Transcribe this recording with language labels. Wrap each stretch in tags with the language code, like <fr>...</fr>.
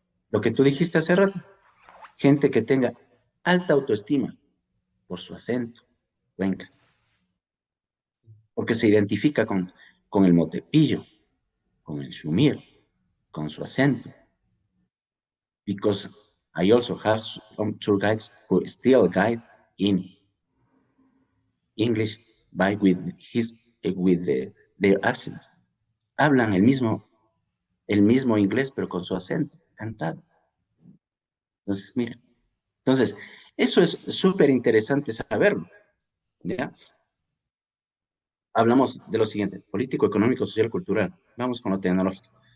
<es>Lo que tú dijiste hace rato. Gente que tenga alta autoestima por su acento, cuenca, porque se identifica con el motepillo, con el shumir, con su acento.</es> <en>Because I also have some tour guides who still guide in English by their accent.</en> <es>Hablan el mismo inglés, pero con su acento, cantado. Entonces, miren. Entonces, eso es súper interesante saberlo. ¿Ya? Hablamos de lo siguiente, político, económico, social, cultural. Vamos con lo tecnológico.</es>